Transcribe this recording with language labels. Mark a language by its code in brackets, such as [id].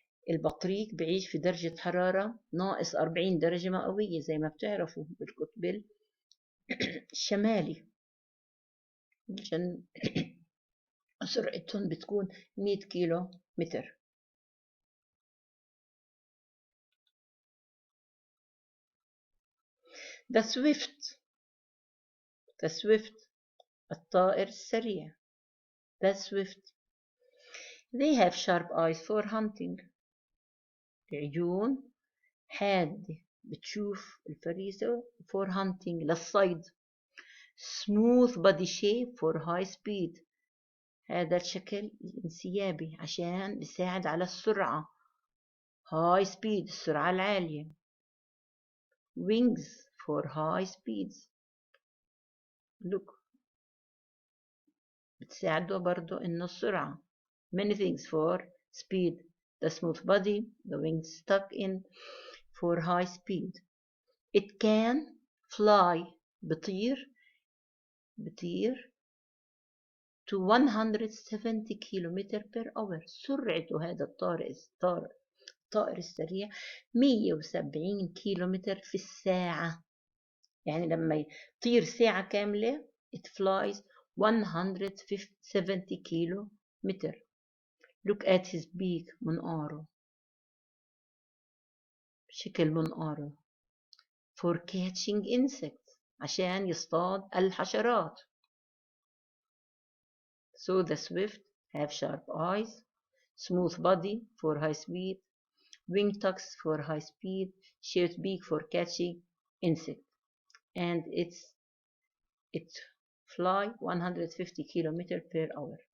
[ar] البطريق بعيش في درجة حرارة ناقص 40 درجة مئوية زي ما بتعرفوا بالقطب الشمالي. سرعتهم بتكون 100 كيلو متر. [en] The swift [ar] الطائر السريع. [en] The swift they have sharp eyes for hunting. [ar] العيون حادة بتشوف الفريسة [en] for hunting [ar] للصيد. [en] smooth body shape for high speed. [ar] هذا الشكل الانسيابي عشان بيساعد على السرعة. [en] high speed [ar] السرعة العالية. [en] wings for high speeds. look [ar] بتساعده برضو إنه السرعة. [en] many things for speed. the smooth body, the wings stuck in for high speed. it can fly [ar] بطير [en] to 170 km/h. [ar] سرعته هذا الطائر السريع 170 كيلومتر في الساعة. يعني لما يطير ساعة كاملة [en] it flies [ar] 170 كيلومتر. [en] look at his beak [ar] منقاره شكل منقاره [en] for catching insects [ar] عشان يصطاد الحشرات. [en] so the swift have sharp eyes, smooth body for high speed, wing tucks for high speed, shaped beak for catching insects, and it fly 150 km/h.